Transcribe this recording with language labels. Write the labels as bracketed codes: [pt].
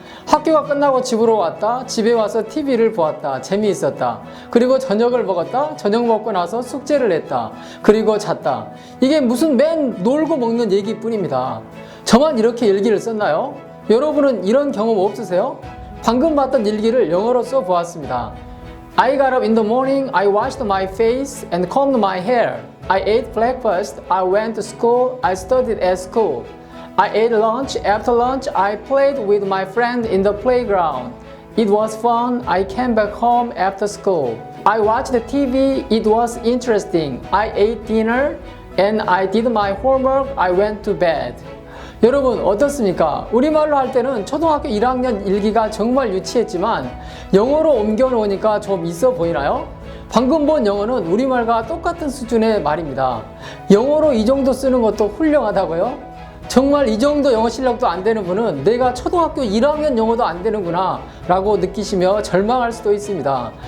[ko] 학교가 끝나고 집으로 왔다. 집에 와서 TV를 보았다. 재미있었다. 그리고 저녁을 먹었다. 저녁 먹고 나서 숙제를 했다. 그리고 잤다. 이게 무슨 맨 놀고 먹는 얘기뿐입니다. 저만 이렇게 일기를 썼나요? 여러분은 이런 경험 없으세요? 방금 봤던 일기를 영어로 써보았습니다. [en] I got up in the morning, I washed my face and combed my hair. I ate breakfast, I went to school, I studied at school. I ate lunch, after lunch I played with my friend in the playground. It was fun, I came back home after school. I watched the TV, it was interesting. I ate dinner and I did my homework, I went to bed. [ko] 여러분 어떻습니까? 우리말로 할 때는 초등학교 1학년 일기가 정말 유치했지만 영어로 옮겨 놓으니까 좀 있어 보이나요? 방금 본 영어는 우리말과 똑같은 수준의 말입니다. 영어로 이 정도 쓰는 것도 훌륭하다고요? 정말 이 정도 영어 실력도 안 되는 분은 내가 초등학교 1학년 영어도 안 되는구나 라고 느끼시며 절망할 수도 있습니다.